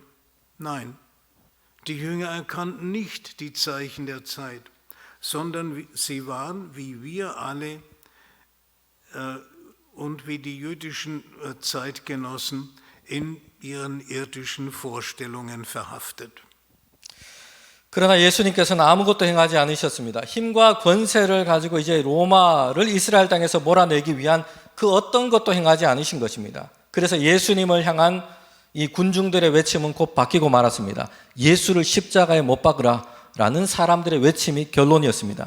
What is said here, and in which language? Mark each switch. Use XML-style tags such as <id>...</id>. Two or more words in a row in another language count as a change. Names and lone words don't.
<de>Nein, die Jünger erkannten nicht die Zeichen der Zeit, sondern sie waren, wie wir alle und wie die jüdischen Zeitgenossen, in ihren irdischen Vorstellungen verhaftet.</de> <ko>그러나 예수님께서는 아무것도 행하지 않으셨습니다. 힘과 권세를 가지고 이제 로마를 이스라엘 땅에서 몰아내기 위한 그 어떤 것도 행하지 않으신 것입니다. 그래서 예수님을 향한 이 군중들의 외침은 곧 바뀌고 말았습니다. 예수를 십자가에 못 박으라 라는 사람들의 외침이 결론이었습니다.</ko>